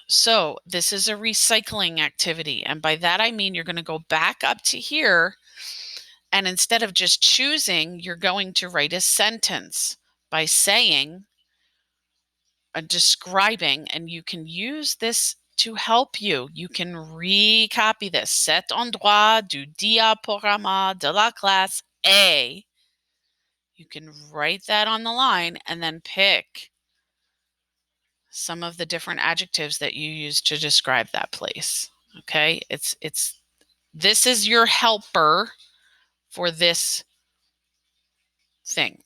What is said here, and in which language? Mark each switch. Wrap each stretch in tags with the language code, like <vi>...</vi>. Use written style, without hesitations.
<en>So this is a recycling activity. And by that, I mean you're going to go back up to here. And instead of just choosing, you're going to write a sentence by saying, describing, and you can use this to help you. You can recopy this.</en> <fr>Cet endroit du diaporama de la classe A.</fr> <en>You can write that on the line and then pick some of the different adjectives that you use to describe that place. Okay, this is your helper for this thing.</en>